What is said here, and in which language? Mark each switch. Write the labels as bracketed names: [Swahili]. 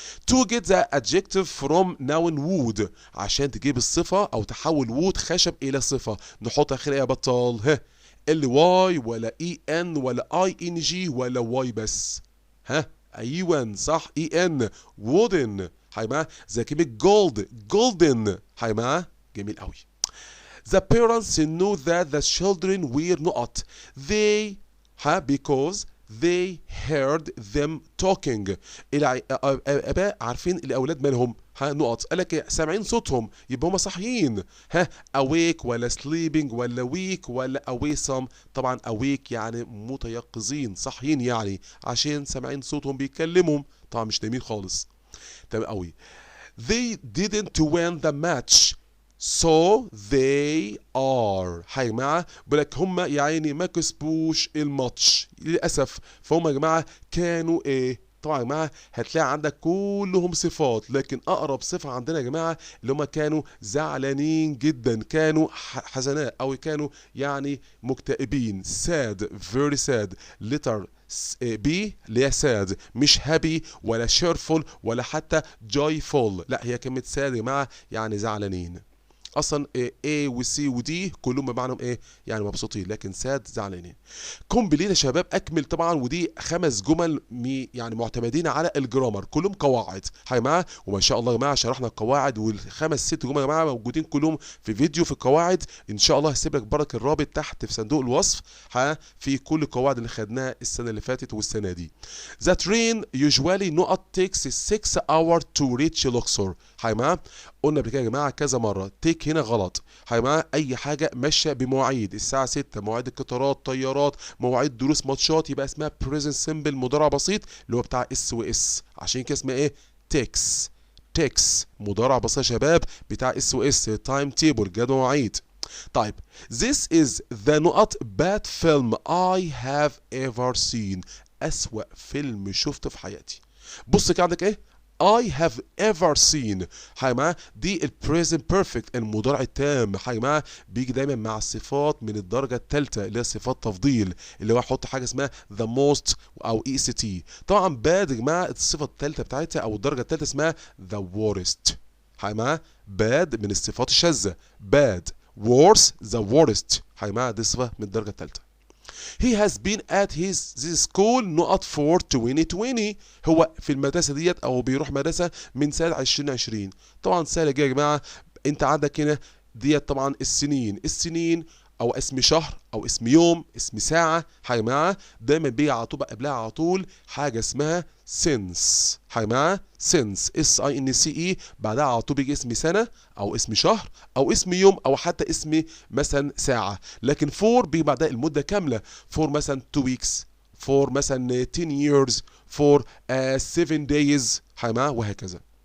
[English] To get the adjective from noun wood، [Arabic] عشان تجيب الصفة أو تحول wood خشب إلى صفة، نحط آخرها يا بطال ال واي ولا اي ان ولا اي ان جي ولا واي بس؟ ايوه صح، اي ان wooden، هاي معاه زي كلمة جولد golden، هاي معاه جميل قوي. [English] The parents knew that the children were not they because they heard them talking. [Arabic] الآباء عارفين الأولاد مالهم؟ ها نقط، قال لك سامعين صوتهم يبقى هم صاحيين. ها awake ولا sleeping ولا weak ولا awesome؟ طبعا awake يعني متيقظين صاحيين، يعني عشان سامعين صوتهم بيتكلموا، طبعا مش نايمين خالص. تمام قوي. [English] They didn't win the match so they are. [Arabic] يا جماعه بيقول لك هم يا عيني ما كسبوش الماتش للاسف، فهم يا جماعه كانوا ايه؟ طبعا يا جماعه هتلاقي عندك كلهم صفات، لكن اقرب صفه عندنا يا جماعه اللي هم كانوا زعلانين جدا، كانوا حزناء او كانوا يعني مكتئبين. [English] sad very sad. [Arabic] letter بي اللي هي ساد، مش هابي ولا شيرفول ولا حتى جويفول، لا هي كلمة ساد يا جماعة يعني زعلانين. اصلا A و C و D كلهم بمعنى ايه؟ يعني مبسوطين، لكن ساد زعلانين. كومبليت يا شباب اكمل طبعا، ودي 5 جمل يعني معتمدين على الجرامر، كلهم قواعد يا جماعه، وما شاء الله يا جماعه شرحنا القواعد، والخمس 6 جمل يا جماعه موجودين كلهم في فيديو في القواعد، ان شاء الله هسيب لك برك الرابط تحت في صندوق الوصف في كل القواعد اللي خدناها السنه اللي فاتت والسنه دي. [English] The train usually not takes 6 hours to reach Luxor. [Arabic] يا جماعه قلنا قبل كده يا جماعه كذا مره، تيك هنا غلط يا جماعه، اي حاجه ماشيه بمواعيد الساعه 6، مواعيد القطارات، طيارات، مواعيد دروس، ماتشات، يبقى اسمها بريزنت سيمبل مضارع بسيط اللي هو بتاع اس واس، عشان كده اسمها ايه؟ تيكس. تيكس مضارع بسيط يا شباب بتاع اس واس، تايم تيبل جدول مواعيد. [English] طيب this is the not bad film I have ever seen. [Arabic] أسوأ فيلم شفته في حياتي. بص كده عندك ايه؟ [English] I have ever seen. [Arabic] يا جماعه دي البريزنت بيرفكت المضارع التام، يا جماعه بيجي دايما مع الصفات من الدرجه الثالثه اللي هي صفات تفضيل، اللي هو احط حاجه اسمها the most او اي سي تي. طبعا باد يا جماعه الصفه الثالثه بتاعتها او الدرجه الثالثه اسمها the worst. يا جماعه باد من الصفات الشاذه، bad worse the worst. يا جماعه دي صفه من الدرجه الثالثه. [English] He has been at this school not for 2020. [Arabic] هو في المدرسة ديت أو بيروح مدرسة من سنة 2020. طبعا سهلة جدا يا جماعة، أنت عندك هنا ديت طبعا السنين أو اسم شهر أو اسم يوم اسم ساعة يا جماعة دايما بيجي على طول قبلها على طول حاجة اسمها since يا جماعة since SINCE، بعدها على طول بيجي اسم سنة أو اسم شهر أو اسم يوم أو حتى اسم مثلا ساعة، لكن for بيجي بعدها المدة كاملة، for مثلا 2 weeks، for مثلا 10 years، for 7 days يا جماعة وهكذا.